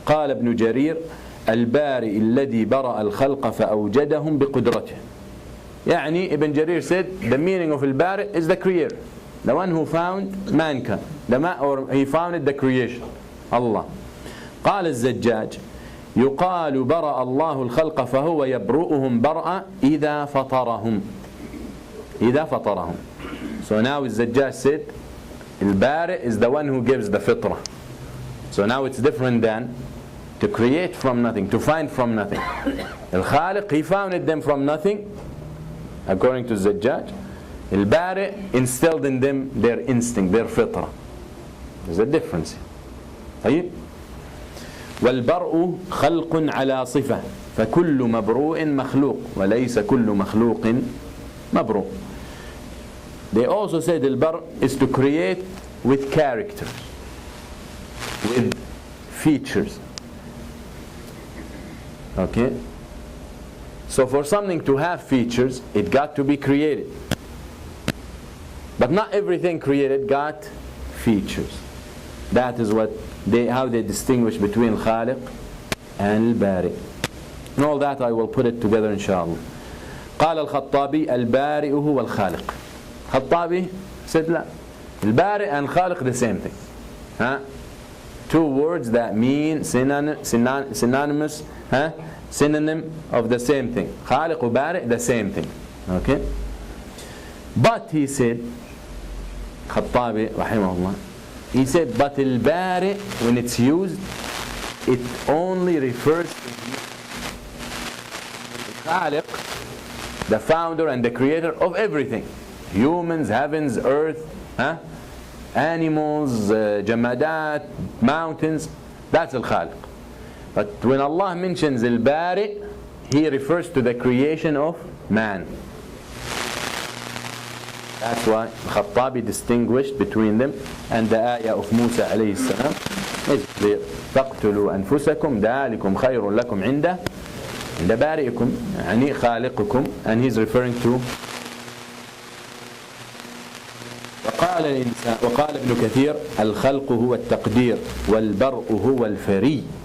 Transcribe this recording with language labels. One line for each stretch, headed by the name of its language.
Arabic: قال ابن جرير البارئ الذي برأ الخلق فأوجدهم بقدرته.
English: يعني Ibn Jarir said the meaning of البارئ is the creator, the one who found mankind, or he founded the creation, Allah.
Arabic: قال الزجاج يقال برأ الله الخلق فهو يبرؤهم برأ إذا فطرهم. إذا فطرهم.
English: So now الزجاج said البارئ is the one who gives the fitrah. So now it's different than to create from nothing, to find from nothing. Al-Khaliq, he founded them from nothing, according to Zajjaj. Al-Bari instilled in them their instinct, their fitrah. There's a difference. طيب.
Arabic: والبرء خلق على صفة فكل مبروء مخلوق وليس كل مخلوق مبروء.
English: they also said al-bar is to create with characters, with features. Okay? So for something to have features, it got to be created. But not everything created got features. That is how they distinguish between Khaliq and al-Bari. And all that I will put it together inshallah.
Arabic: قال الخطابي البارئ هو الخالق.
English: Khattabi said لا. البارئ and Khaliq the same thing. Two words that mean synonymous, synonym of the same thing. Khaliq and Bari, the same thing. Okay? But he said, Khattabi rahimahullah, he said, but al-Bari, when it's used, it only refers to Khaliq, the founder and the creator of everything. Humans, heavens, earth, animals, jamadat, mountains. That's al-Khaliq. But when Allah mentions al-Bari, He refers to the creation of man. That's why Khattabi distinguished between them, and the ayah of Musa alayhi salam is clear.
Arabic: فَاقْتُلُوا أَنفُسَكُمْ ذَلِكُمْ خَيْرٌ لَكُمْ عِنْدَ بَارِئِكُمْ يعني خالقكم,
English: and he's referring to
Arabic: وقال ابن كثير الخلق هو التقدير والبرء هو الفري.